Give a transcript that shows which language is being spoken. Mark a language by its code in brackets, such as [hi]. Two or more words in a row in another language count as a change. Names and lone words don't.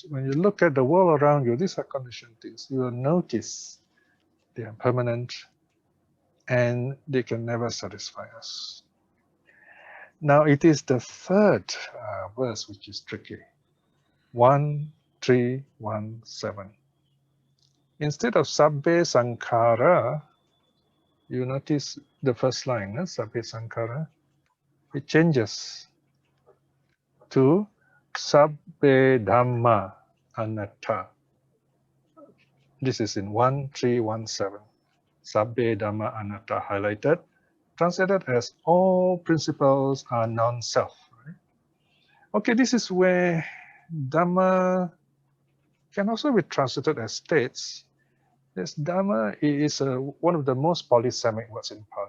[en] When you look at the world around you, these are conditioned things. You will notice they are permanent and they can never satisfy us. Now it is the 3rd verse which is tricky. 1317. Instead of [pi] sabbe sankhara, [en] you notice the first line, [pi] sabbe sankhara, [en] it changes to [pi] sabbe dhamma anatta. [en] This is in 1317. [pi] Sabbe dhamma anatta [en] highlighted, translated as all principles are non-self. Right? Okay, this is where Dhamma can also be translated as states, This Dhamma is one of the most polysemic words in Pali.